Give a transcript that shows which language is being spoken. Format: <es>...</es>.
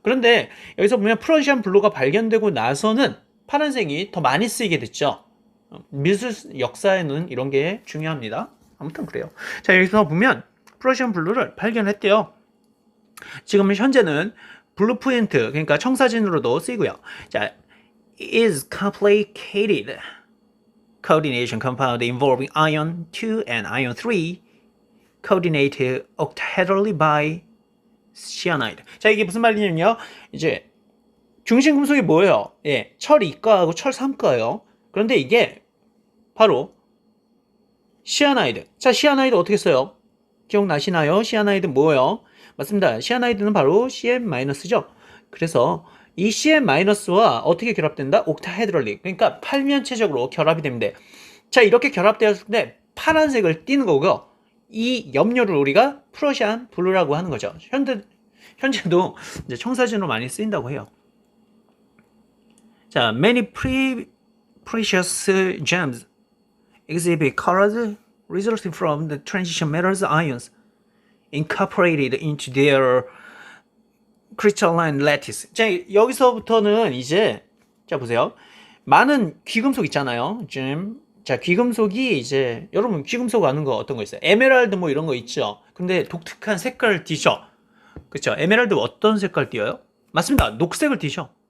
<ko>그런데 여기서 보면 프러시안 블루가 발견되고 나서는 파란색이 더 많이 쓰이게 됐죠. 미술 역사에는 이런 게 중요합니다. 아무튼 그래요. 자, 여기서 보면 프러시안 블루를 발견했대요. 지금 현재는 블루프린트, 그러니까 청사진으로도 쓰이고요.</ko> <en>자, is complicated coordination compound involving ion 2 and ion 3 coordinated octahedrally by cyanide.</en> <ko>자, 이게 무슨 말이냐면요. 이제 중심 금속이 뭐예요? 예, 철 2가하고 철 3가예요. 그런데 이게 바로 시아나이드. 자, 시아나이드 어떻게 써요? 기억나시나요? 시아나이드 뭐예요? 맞습니다. 시아나이드는 바로 CM-죠. 그래서 이 CM-와 어떻게 결합된다? 옥타헤드럴리. 그러니까 팔면체적으로 결합이 됩니다. 자, 이렇게 결합되었을 때 파란색을 띠는 거고요. 이 염료를 우리가 프러시안 블루라고 하는 거죠. 현재도 이제 청사진으로 많이 쓰인다고 해요.</ko> <en>자, many precious gems exhibit colors resulting from the transition metals ions incorporated into their crystalline lattice.</en> <ko>자, 여기서부터는 이제 자 보세요. 많은 귀금속 있잖아요. 자, 귀금속이 이제 여러분 귀금속 아는 거 어떤 거 있어요? 에메랄드 뭐 이런 거 있죠. 근데 독특한 색깔을 띠죠. 그렇죠? 에메랄드 어떤 색깔 띄어요? 맞습니다. 녹색을 띠죠.</ko>